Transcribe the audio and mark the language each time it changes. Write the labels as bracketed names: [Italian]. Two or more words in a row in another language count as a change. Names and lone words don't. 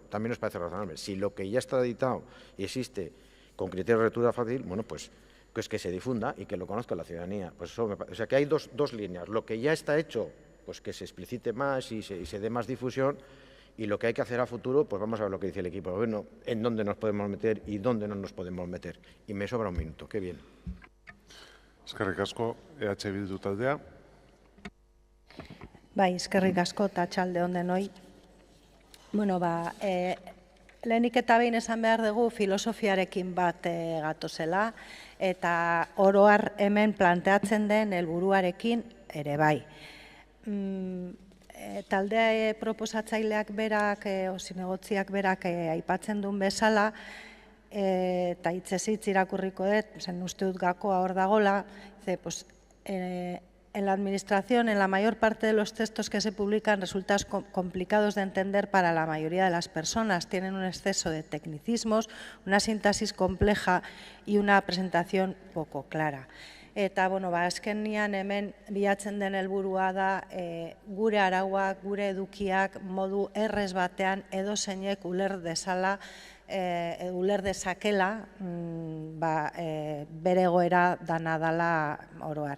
[Spanish] También nos parece razonable. Si lo que ya está editado y existe con criterios de lectura fácil, bueno, pues que se difunda y que lo conozca la ciudadanía. Pues eso o sea, que hay dos líneas. Lo que ya está hecho, pues que se explicite más y se dé más difusión, y lo que hay que hacer a futuro, pues vamos a ver lo que dice el equipo de gobierno, en dónde nos podemos meter y dónde no nos podemos meter. Y me sobra un minuto, qué bien. [Basque] Eskerrik asko, EH Bildu taldea. Bai, eskerrik asko eta atxalde on denoi. Bueno, lehenik eta behin esan behar dugu filosofiarekin bat gatozela, eta oroar hemen planteatzen den helburuarekin ere bai. Talde proposatzaileak berak, zinegotziak berak aipatzen duen bezala, eta hitzez irakurriko dut, zen uste dut gakoa hor dagola, [Spanish] en la administración, en la mayor parte de los textos que se publican resultan complicados de entender para la mayoría de las personas. Tienen un exceso de tecnicismos, una sintaxis compleja y una presentación poco clara. [Basque] Eta, azkenian hemen bilatzen den helburua da gure arauak, gure edukiak modu errez batean edozeinek uler dezakela bere egoera dana dala oroar.